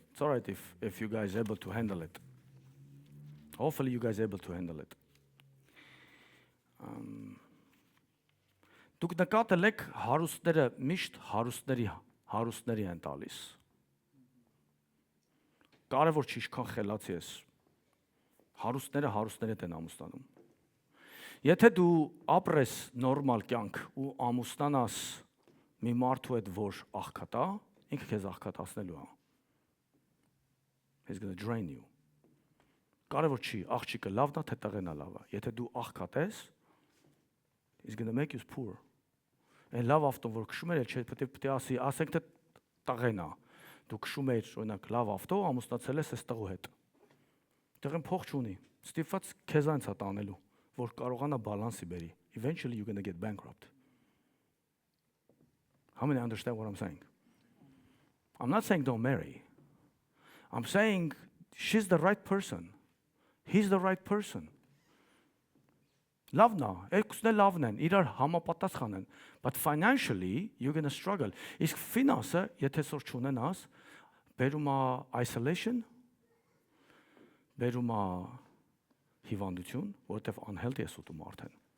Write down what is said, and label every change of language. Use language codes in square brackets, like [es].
[en] It's all right if you guys are able to handle it. Hopefully you guys are able to handle it. [hy] Դուք նկատել եք հարուստները միշտ հարուստների են տալիս։ Կարևոր չի ինչքան խելացի ես։ Հարուստները են ամուսնանում։ Եթե դու ապրես նորմալ կյանք ու ամուսնանաս մի մարդու հետ, որ աղքատ է, ինքը քեզ աղքատացնելու է։ [en] He's going to drain you։ [hy] Կարևոր չի աղջիկը լավն է, թե տղեն է լավը։ Եթե դու աղքատ ես, [en] he's going to make you poor։ [hy] Այն լավ ավտոն, որ քշում էր, պետք է ասի, ասենք թե տղեն է։ Դու քշում ես, օրինակ, լավ ավտո, ամուսնացել ես այս տղու հետ։ Տղեն փող չունի։ Ստիպված քեզ այնց է տանելու, որ կարողանա բալանսի բերի։ [en] Eventually you're going to get bankrupt։ How many understand what I'm saying? I'm not saying don't marry. I'm saying she's the right person. He's the right person. [hy] Լավն է, երկուսն էլ լավն են, իրար համապատասխան են, [en] but financially you're going to struggle. [hy] Իսկ ֆինանսը, եթե սոր չունենաս, բերում է isolation, բերում է հիվանդություն, որովհետև unhealthy ես ուտում արդեն.